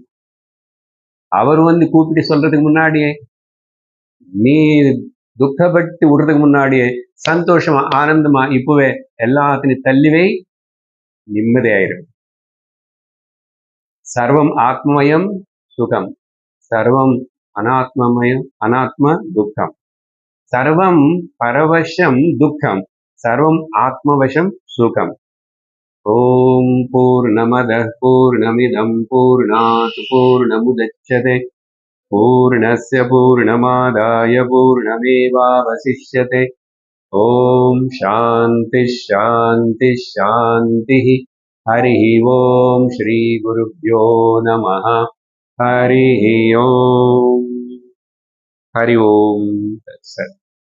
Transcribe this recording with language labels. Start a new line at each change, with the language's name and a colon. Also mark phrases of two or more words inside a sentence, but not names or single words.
Tamil: அவர் வந்து கூப்பிட்டு சொல்றதுக்கு முன்னாடியே, நீ துக்கப்பட்டு விடுறதுக்கு முன்னாடியே சந்தோஷமா ஆனந்தமா இப்பவே எல்லாத்தையும் தள்ளிவை, நிம்மதியாயிரும்.
Sanskrit: सर्वम् आत्ममयं सुखम्, सर्वम् अनात्ममयम् अनात्म दुःखम्, सर्वम् परवशं दुःखम्, सर्वम् आत्मवशं सुखम्. ॐ पूर्णमदः पूर्णमिदं पूर्णात् पूर्णमुदच्यते पूर्णस्य पूर्णमादाय पूर्णमेवावशिष्यते ॐ शान्तिः शान्तिः शान्तिः हरिः ॐ श्रीगुरुभ्यो नमः हरिः ॐ हरि ओम तत्सत्।